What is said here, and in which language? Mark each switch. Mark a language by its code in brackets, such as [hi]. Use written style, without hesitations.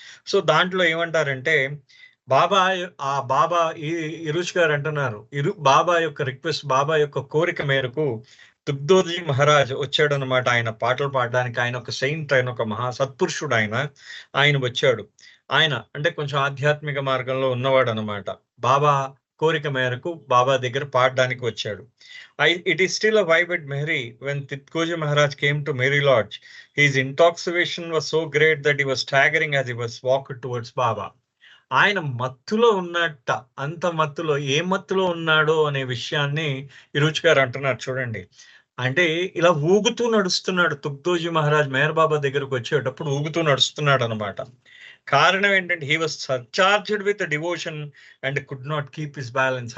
[te] So దాంట్లో ఏమంటారంటే, బాబా ఇరుచ్ గారు అంటున్నారు, బాబా యొక్క రిక్వెస్ట్, బాబా యొక్క కోరిక మేరకు తుగ్దోజీ మహారాజ్ వచ్చాడు అనమాట. ఆయన పాటలు పాడడానికి. ఆయన ఒక సెయింట్, ఆయన ఒక మహా సత్పురుషుడు. ఆయన వచ్చాడు. ఆయన అంటే కొంచెం ఆధ్యాత్మిక మార్గంలో ఉన్నవాడు అనమాట. బాబా కోరిక మేరకు బాబా దగ్గర పాడడానికి వచ్చాడు. [en] It is still a vibe at Mehri when Titkoji Maharaj came to Mehri Lodge. His intoxication was so great that he was staggering as he was walked towards Baba. [te] ఆయన మత్తులో ఉన్నట్ట. అంత మత్తులో, ఏ మత్తులో ఉన్నాడో అనే విషయాన్ని ఇరుచ్ గారు అంటున్నారు చూడండి. అంటే ఇలా ఊగుతూ నడుస్తున్నాడు తుగ్దోజీ మహారాజ్ మేహర్ బాబా దగ్గరకు వచ్చేటప్పుడు ఊగుతూ నడుస్తున్నాడు అనమాట. కారణం ఏంటంటే [en] He was surcharged with devotion and could not keep his balance.